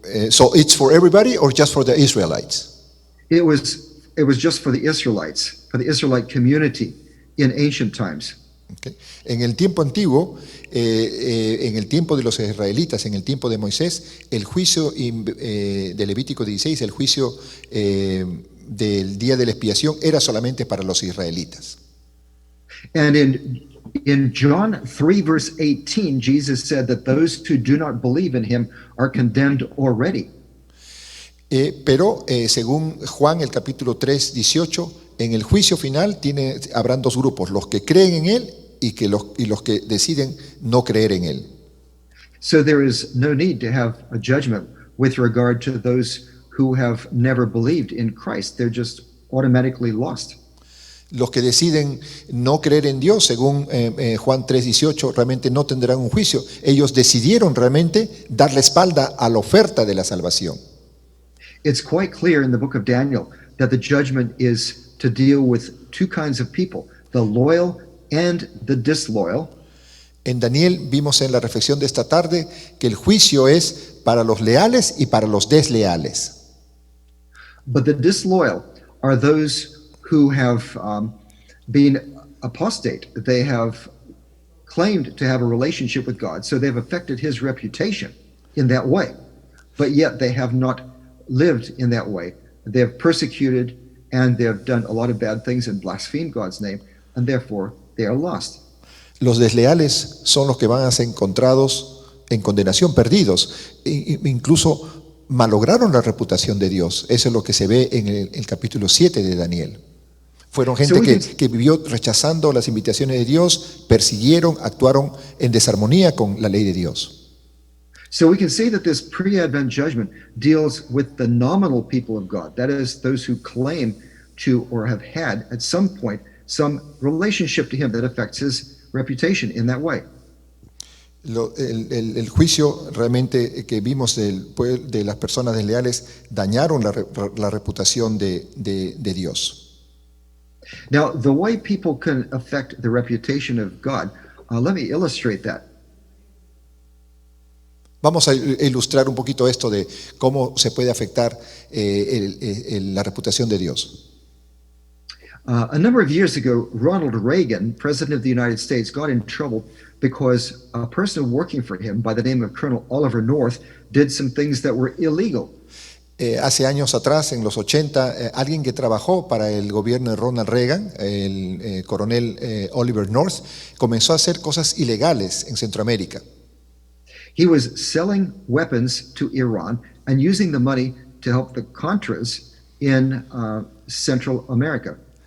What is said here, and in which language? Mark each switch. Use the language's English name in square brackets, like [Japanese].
[English] So it's for everybody or just for the Israelites? It was just for the Israelites, for the Israelite community in ancient times. [Spanish] ¿Ok? En el tiempo antiguo, en el tiempo de los israelitas, en el tiempo de Moisés, el juicio de Levítico 16, el juicio del día de la expiación era solamente para los israelitas. [English] And in John 3, verse 18, Jesus said that those who do not believe in him are condemned already. [Spanish] Pero según Juan, el capítulo 3, 18, en el juicio final habrán dos grupos, los que creen en él y los que deciden no creer en él. [English] So there is no need to have a judgment with regard to those who have never believed in Christ. They're just automatically lost. [Spanish] Los que deciden no creer en Dios, según Juan 3:18, realmente no tendrán un juicio. Ellos decidieron realmente dar la espalda a la oferta de la salvación. [English] It's quite clear in the book of Daniel that the judgment is to deal with two kinds of people, the loyal and the disloyal. [Spanish] En Daniel vimos en la reflexión de esta tarde que el juicio es para los leales y para los desleales. [English] But the disloyal are those who have been apostate. They have claimed to have a relationship with God, so they've affected his reputation in that way. But yet they have not lived in that way. They have persecuted and they have done a lot of bad things and blasphemed God's name, and therefore they are lost. [Spanish] Los desleales son los que van a ser encontrados en condenación, perdidos, incluso malograron la reputación de Dios. Eso es lo que se ve en el capítulo 7 de Daniel. Fueron gente que vivió rechazando las invitaciones de Dios, persiguieron, actuaron en desarmonía con la ley de Dios. [English] So we can say that this pre-Advent judgment deals with the nominal people of God, that is, those who claim to or have had at some point some relationship to him that affects his reputation in that way. [Spanish] El juicio realmente que vimos de las personas desleales dañaron la reputación de Dios. [English] Now, the way people can affect the reputation of God, let me illustrate that. [Spanish] Vamos a ilustrar un poquito esto de cómo se puede afectar la reputación de Dios. [English] A number of years ago, Ronald Reagan, President of the United States, got in trouble because a person working for him by the name of Colonel Oliver North did some things that were illegal. [Spanish] Hace años atrás, en los 80, alguien que trabajó para el gobierno de Ronald Reagan, el coronel Oliver North, comenzó a hacer cosas ilegales en Centroamérica. [English] He was selling weapons to Iran and using the money to help the Contras in Central America.